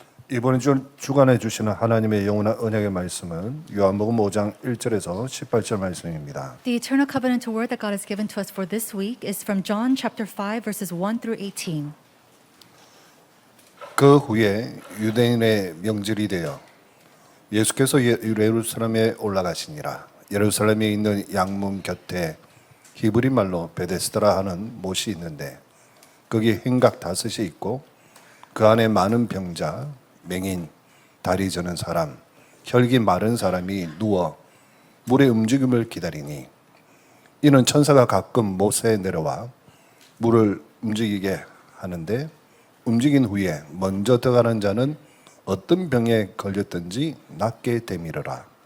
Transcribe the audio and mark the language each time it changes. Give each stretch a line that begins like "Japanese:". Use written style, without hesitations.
Korean: 이번 주 주간에 주시는 하나님의 영원한 언약의 말씀은 요한복음 5장 1절에서 18절 말씀입니다.
English: The eternal covenant word that God has given to us for this week is from John chapter 5 verses 1 through 18.
Korean: 그 후에 유대인의 명절이 되어 예수께서 예루살렘에 올라가시니라. 예루살렘에 있는 양문 곁에 히브리 말로 베데스다라 하는 못이 있는데 거기 행각 5이 있고 그 안에 많은 병자, 맹인, 다리 저는 사람, 혈기 마른 사람이 누워 물의 움직임을 기다리니 이는 천사가 가끔 못에 내려와 물을 움직이게 하는데 움직인 후에 먼저 들어가는 자는 어떤 병에 걸렸든지 낫게 되미르라.